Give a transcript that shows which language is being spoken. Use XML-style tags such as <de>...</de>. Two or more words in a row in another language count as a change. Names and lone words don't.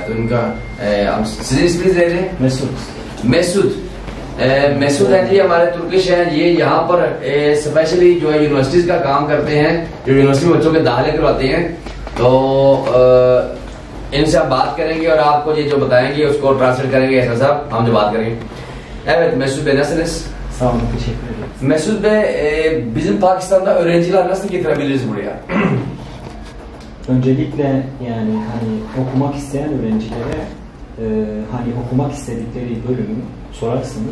<hi>तो इनका मैसूद है जी, हमारे तुर्किश हैं ये। यहाँ पर स्पेशली जो है यूनिवर्सिटीज का काम करते हैं, जो यूनिवर्सिटी में बच्चों के दाखिले करवाते हैं। तो इनसे आप बात करेंगे और आपको ये जो बताएंगे उसको ट्रांसलेट करेंगे। ऐसा साहब हम जो बात करेंगे,</hi> <tr>evet Mesut Bey nasılsınız? Sağ olun, teşekkür ederim. Mesut Bey, bizim Pakistan'da öğrenciler nasıl getirebiliriz buraya? Öncelikle yani hani okumak isteyen öğrencilere hani okumak istedikleri bölümü sorarsınız.</tr>